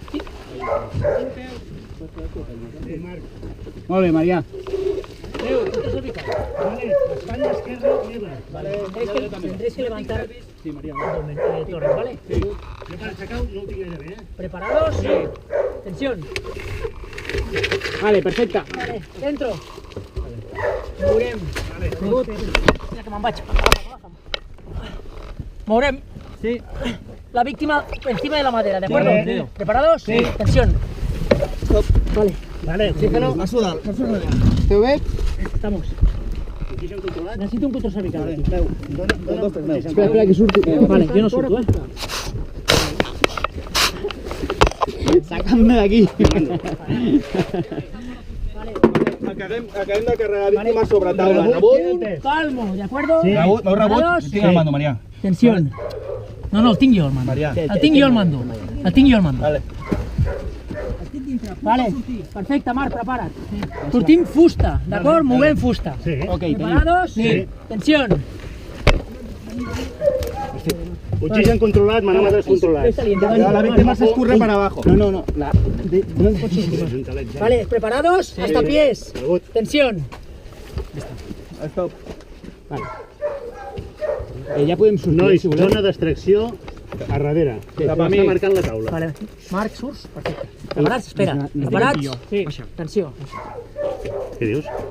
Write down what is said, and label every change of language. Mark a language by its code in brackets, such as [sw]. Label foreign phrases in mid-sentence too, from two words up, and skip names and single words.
[ca] Molt bé, Marià. [es] Leo, cervical. Vale, espalda esquerra, lleva. Vale, tendréis que levantar Sí, María. abdomen, torres, ¿vale? [ca] Jo per aixecar no ho tinc gaire bé, [es] ¿Preparados? Sí. Tensión. Vale, perfecta. Vale, dentro. [ca] Mourem. Mira que me'n vaig. Mourem. Sí. [es] La víctima encima de la madera, ¿de acuerdo? Sí. ¿Preparados? Sí. Tensión. Vale, Vale, oxígeno. [ca] Esteu bé? [es] estamos. [ca] Oxigen controlat. [es] Necesito un control cervical. [ca] Dona, Espera, que surti. [es] Vale, yo no surto, ¿eh? [ca] Saca'm d'aquí. Acabem de carregar víctimes sobre taula. Rebut. [es] Calmo, ¿de acuerdo? Sí. [ca] Rebut, no rebut. [es] ¿Preparados? [ca] Tinc el mando, Maria. Tensión. No, el tinc jo el mando. Maria. El tinc jo el mando. El tinc jo el mando. Vale. Vale, perfecte, Marc, prepara't. Sortim fusta, d'acord? Movem fusta. Sí. Ok, tenim. [es] ¿Preparados? Sí. Tensión. [ca] Oxigen controlat, manòmetres controlats. [es] La víctima se escurre para abajo. No, no. Vale, ¿preparados? Hasta pies. [ca] Rebut. [es] Tensión. Stop. [ca] Ja podem sortir, Nois, si voleu. zona d'extracció a darrere. Cap a mi. Està marcant la taula. Vale, Marc, surts? Perfecte. Preparats? Espera. Preparats? Sí. Tensió. Què dius?